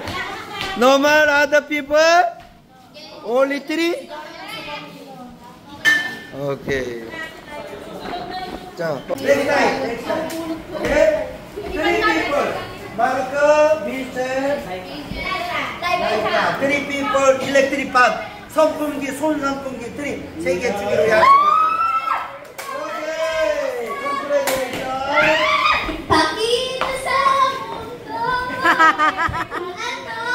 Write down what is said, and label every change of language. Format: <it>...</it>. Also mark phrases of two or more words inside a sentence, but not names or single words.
<en>no more other people? Only three? Okay. So, next time. Okay? Three people. Marco, Vincent, Laika. Three people, electric pump.</en> <ko>선풍기, 손선풍기, three. 세 개 주기로 약속.</ko> <en>Okay. Congratulations.</en> <tl>Pakita sa mundo.</tl>